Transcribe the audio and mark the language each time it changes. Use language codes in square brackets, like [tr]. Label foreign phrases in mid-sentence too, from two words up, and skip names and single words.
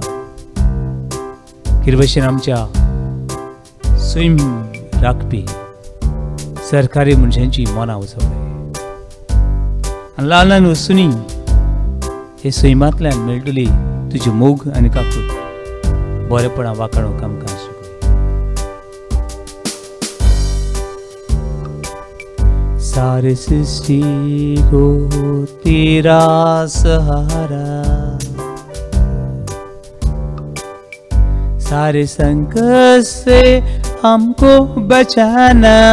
[kok] कितें भशेन आमच्या सैम राखपी सरकारी मनशांची मनां वचवले आनी ल्हान ल्हान वस्तूंनी हे सैमांतल्यान मेळटली तुजी मोग आनी काकूट बरेपणां वाखाणूंक आमकां शिकय. [hi] सारे सृष्टि को तेरा सहारा. सारे संकट से हमको बचाना.